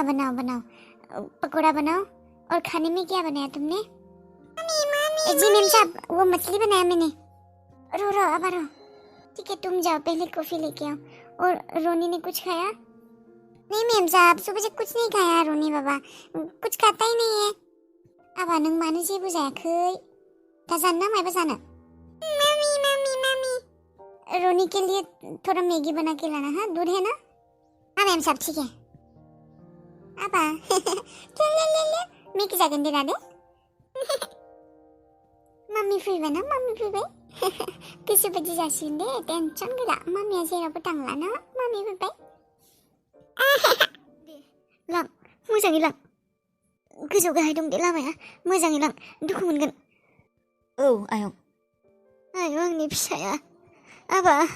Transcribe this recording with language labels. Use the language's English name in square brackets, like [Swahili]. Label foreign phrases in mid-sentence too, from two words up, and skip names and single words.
[Hindi] बनाओ पकोड़ा बनाओ और खाने में क्या बनाया तुमने जी मैम साहब वो मछली बनाया मैंने रो अब रो ठीक है तुम जाओ पहले कॉफी लेके आओ और रोनी ने कुछ खाया नहीं मैम साहब सुबह से कुछ नहीं खाया रोनी बाबा कुछ खाता ही नहीं है अब [Bodo] नों मानो जेबो जायाखै दा जानो ना मायबा जानो [Hindi] मम्मी रोनी के लिए थोड़ा मैगी बना के लाना हाँ दूध है ना हाँ मैम साहब ठीक है [Bodo] आबा ले मैगी जागोन दे दादे मम्मी फैबाय ना मम्मी फैबाय गोसोबायदि जासिगोन दे टेनसन गैला मम्मिया जेरावबो थांला ना मम्मी फैबाय लां मोजाङै लां गोजौ गाहाय दं दे लामाया मोजाङै लां दुखु मोनगोन औ आयं आंनि फिसाया आबा